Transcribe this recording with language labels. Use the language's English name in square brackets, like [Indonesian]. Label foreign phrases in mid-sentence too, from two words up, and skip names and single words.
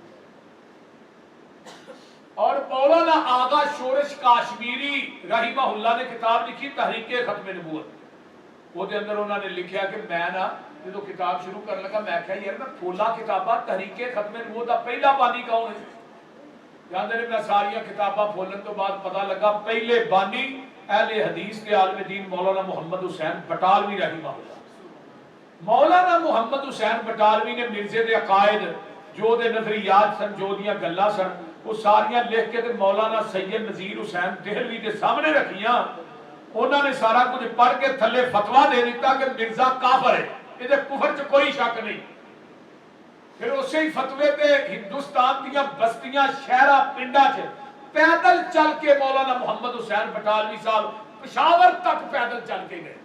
[Urdu] اور مولانا آغا شورش کاشمیری رحمہ اللہ نے کتاب لکھی تحریک ختم نبوت. [Punjabi] وہ دے اندر انہوں نے لکھیا کہ میں نا جدو کتاب شروع کرنے لگا میں کہا یار میں کھولا کتاباں تحریک ختم نبوت دا پہلا بانی کون ہے. جاندے نے میں ساریاں کتاباں کھولن تو بعد پتہ لگا پہلے بانی اہل حدیث کے عالم دین مولانا محمد حسین بٹالوی رحمہ اللہ. مولانا محمد حسین بٹالوی نے مرزے دے عقائد جو دے نظریات سن جو دیاں گلاں سن وہ ساریاں لکھ کے تے مولانا سید نذیر حسین دہلوی دے سامنے رکھیاں. انہوں نے سارا کچھ پڑھ کے تھلے فتویٰ دے دیتا کہ مرزا کافر ہے. [Urdu] یہ کفر چ کوئی شک نہیں. [Punjabi] پھر اسی ہی فتوے تے ہندوستان دیاں بستیاں شہرہ پنڈا چ پیدل چل کے مولانا محمد حسین بٹالوی صاحب پشاور تک پیدل چل کے گئے.